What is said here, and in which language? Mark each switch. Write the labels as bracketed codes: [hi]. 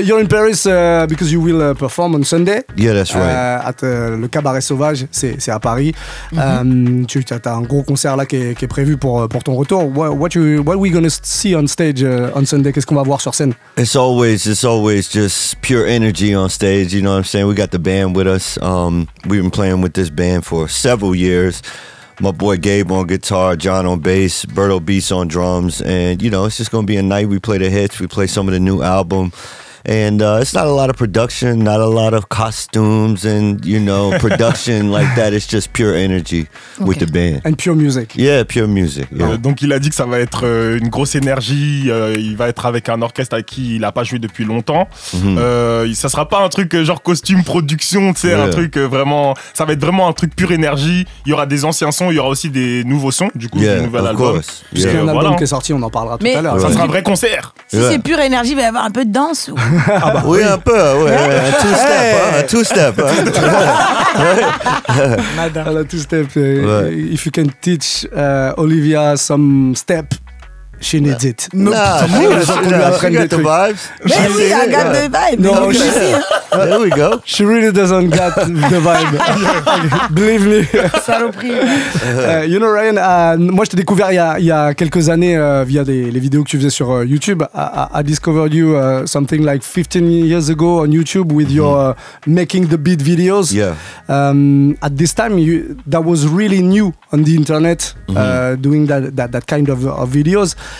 [en] You're in Paris because you will perform on Sunday. Yeah, that's right. [fr] At le Cabaret Sauvage, c'est à Paris. Tu as un gros concert là qui est prévu pour ton retour. [en] What are we gonna see on stage on Sunday? [fr] Qu'est-ce qu'on va voir sur scène? [en] It's always just pure energy on stage. You know what I'm saying? We got the band with us. We've been playing with this band for several years. My boy Gabe on guitar, John on bass, Berto Beast on drums, and you know it's just gonna be a night. We play the hits, we play some of the new album. And it's not a lot of production, not a lot of costumes and, you know, production like that. It's just pure energy with the band. And pure music. Yeah, pure music. Yeah. [fr] Donc il a dit que ça va être une grosse énergie. Il va être avec un orchestre avec qui il n'a pas joué depuis longtemps. Ça sera pas un truc genre costume, production, tu sais, un truc vraiment... Ça va être vraiment un truc pure énergie. Il y aura des anciens sons, il y aura aussi des nouveaux sons, du coup, du nouvel album. Puisqu'il y a un album qui est sorti, on en parlera tout à l'heure. Ça sera un vrai concert. Si c'est pure énergie, il va y avoir un peu de danse ou... Oui, un peu, un two-step. [en] A two-step. If you can teach Olivia some step, she needs it. No, she got the vibes. Oui, I got the vibe. No, there we go. She really doesn't get the vibe. Believe me. [fr] Saloperie. [en] You know, [fr] Ryan, moi je t'ai découvert il y a quelques années via les vidéos que tu faisais sur YouTube. [en] I discovered you something like 15 years ago on YouTube with your making the beat videos. Yeah. At this time, that was really new on the internet, doing that kind of videos.